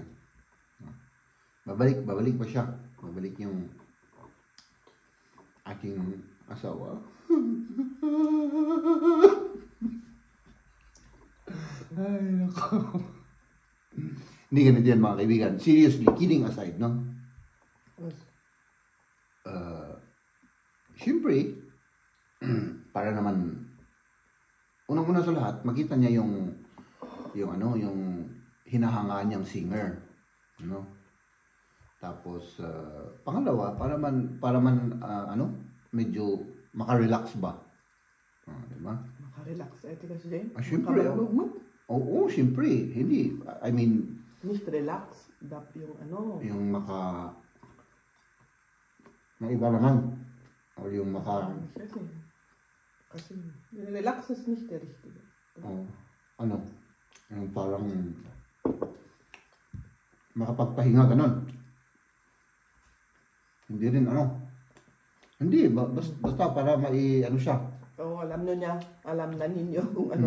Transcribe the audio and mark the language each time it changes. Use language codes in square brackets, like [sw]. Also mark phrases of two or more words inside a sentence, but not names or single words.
[tl] Babalik pa siya. Babalik yung aking asawa. Ay, nako. Hindi ganun yan, mga kaibigan. [en] Seriously, kidding aside, no? [tl] Siyempre, para naman, unang-una sa lahat, makita niya yung hinahanga niyang singer, no? Tapos pangalawa, para man medyo makarelax ba? Di ba? Makarelax kasi din. Siyempre. Oo, siyempre. Hindi, [en] I mean, [tl] relax, yung yung Na iba naman. O yung maka... [de] Kasi relax ist nicht der richtige. [tl] Ano? Yung parang makapagpahinga ganon. Hindi rin ano. Hindi, basta para ano siya. Oo, alam na ninyo kung ano.